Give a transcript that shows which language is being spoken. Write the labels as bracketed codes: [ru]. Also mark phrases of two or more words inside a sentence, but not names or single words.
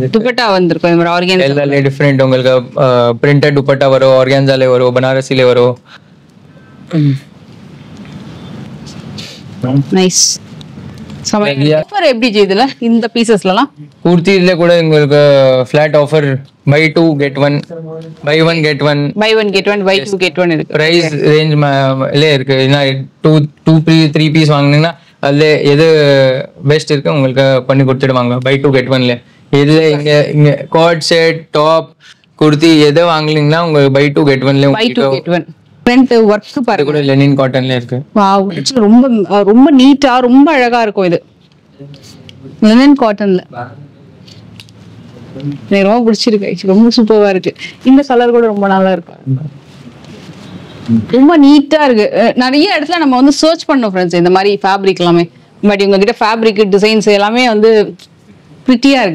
[ta] துப்பட்டா வந்திருக்கும் இந்த மாதிரி ஆர்கன் எல்லா டிஃபரெண்ட் உங்களுக்கு பிரிண்டட் துப்பட்டா வரும் ஆர்கன்ஸாலே வரும் பனாரசிலே வரும் [en] nice offer [ta] எப்படி இதுல இந்த பீசஸ்லாம் குர்த்தில கூட உங்களுக்கு [en] flat offer buy 2 get 1 buy 1 get 1 buy 1 get 1 buy 2 get 1 இருக்கு price range [ta] லே இருக்கு ஏன்னா 2 பீஸ் வாங்குனீங்கன்னா அதுல எது பெஸ்ட் இருக்கு உங்களுக்கு பண்ணி கொடுத்துடுவாங்க [en] buy 2 get 1 [ta] ல இதுல இங்க [en] coat set top [ta] குர்த்தி எதை வாங்குனீங்கன்னா உங்களுக்கு [en] buy 2 get 1 [ta] ல [en] buy 2 get 1 print work பாருங்க [ta] கூட [en] linen cotton [ta] இருக்கு வாவ் ரொம்ப ரொம்ப நீட்டா ரொம்ப அழகா இருக்கும் இது [en] linen cotton [ta] எனக்கு ரொம்ப பிடிச்சிருக்கு ரொம்ப சூப்பரா இருக்கு இந்த கலர் கூட ரொம்ப நல்லா இருக்கு ரொம்ப நீட்டா இருக்கு நிறைய இடத்துல நம்ம வந்து சர்ச் பண்ணோம் ஃப்ரெண்ட்ஸ் இந்த மாதிரி ஃபேப்ரிக் எல்லாமே பட் இவங்க கிட்ட [en] fabric designs [ta] எல்லாமே வந்து பிரிட்டியா இருக்கு